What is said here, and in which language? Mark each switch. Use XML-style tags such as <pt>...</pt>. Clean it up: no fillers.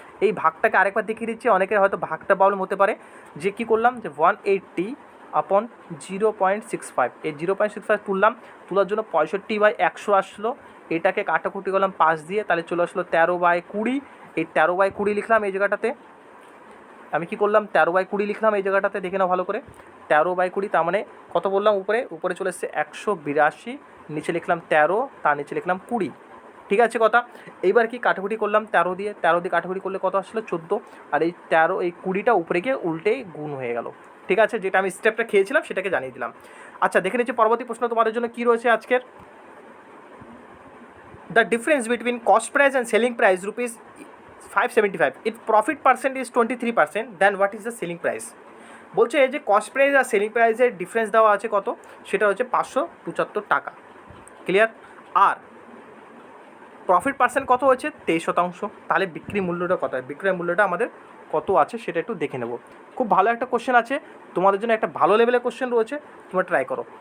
<bn>এই ভাগটাকে আরেকবার দেখিয়ে দিচ্ছি, অনেকের হয়তো ভাগটা প্রবলেম হতে পারে, যে কী করলাম যে 180/0.65, এই 0.65 তোলার জন্য 65/100 আসলো, এটাকে কাটাকুটি করলাম 5 দিয়ে, তাহলে চলে আসলো 13/20, এই 13/20 লিখলাম এই জায়গাটাতে, আমি কি করলাম 13/20 লিখলাম এই জায়গাটাতে, দেখে নাও ভালো করে 13/20, তার মানে কত বললাম, উপরে চলে এসছে 182, নিচে লিখলাম 13, তার নিচে লিখলাম 20, ঠিক আছে কথা। এইবার কি কাটাকুটি করলাম 13 দিয়ে কাটাকুটি করলে কত আসলো 14, আর এই 13 এই 20টা উপরে গিয়ে উল্টেই গুণ হয়ে গেল, ঠিক আছে, যেটা আমি স্টেপটা খেয়েছিলাম সেটাকে জানিয়ে দিলাম। আচ্ছা দেখে নিচ্ছি পরবর্তী প্রশ্ন তোমাদের জন্য কী রয়েছে আজকের।</bn> <en>The difference between cost price and selling price rupees 575, if profit percent is 23%, then what is the selling price?</en> <bn>বলছে এই যে কস্ট প্রাইস আর সেলিং প্রাইসের ডিফারেন্স দেওয়া আছে কত, সেটা হচ্ছে 575 টাকা। ক্লিয়ার। আর প্রফিট পার্সেন্ট কত হয়েছে 23%, তাহলে বিক্রি মূল্যটা কত, বিক্রয় মূল্যটা আমাদের কত আছে সেটা একটু দেখে নেব। খুব ভালো একটা কোশ্চেন আছে তোমাদের জন্য, একটা ভালো লেভেলের কোশ্চেন রয়েছে, তোমরা ট্রাই করো।</bn>